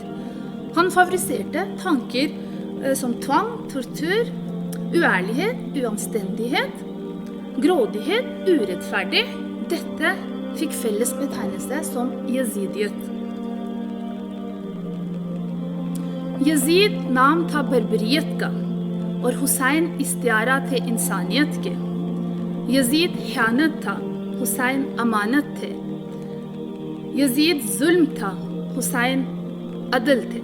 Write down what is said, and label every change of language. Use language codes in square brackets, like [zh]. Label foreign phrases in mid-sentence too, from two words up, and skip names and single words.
[no] Han favoriserte tanker som tvang, tortur, uærlighet, uanstendighet, grådighet, urettferdig. Dette fikk felles betegnelse som Yazidiyet. [ur] یزید نام تھا بربریت کا, اور حسین استعارہ تھے انسانیت کے. یزید خیانت تھا, حسین امانت تھے. یزید ظلم تھا, حسین عدل تھے.